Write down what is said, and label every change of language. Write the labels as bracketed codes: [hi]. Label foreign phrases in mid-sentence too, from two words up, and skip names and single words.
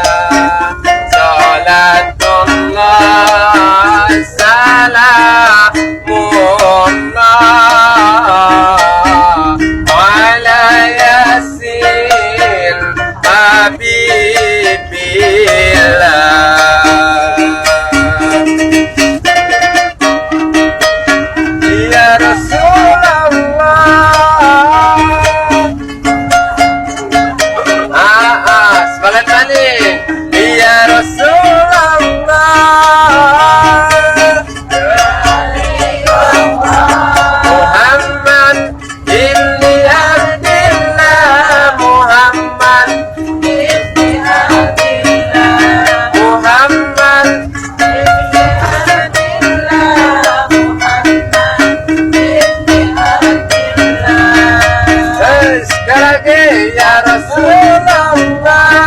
[ar] صلاة الله سلام الله على يس حبيب الله يا [id] Rasulullah sekalian balik [ar] يا رسول الله محمد ابن عبد الله محمد ابن عبد الله محمد ابن عبد الله محمد ابن عبد الله [id] sekali lagi [ar] يا رسول الله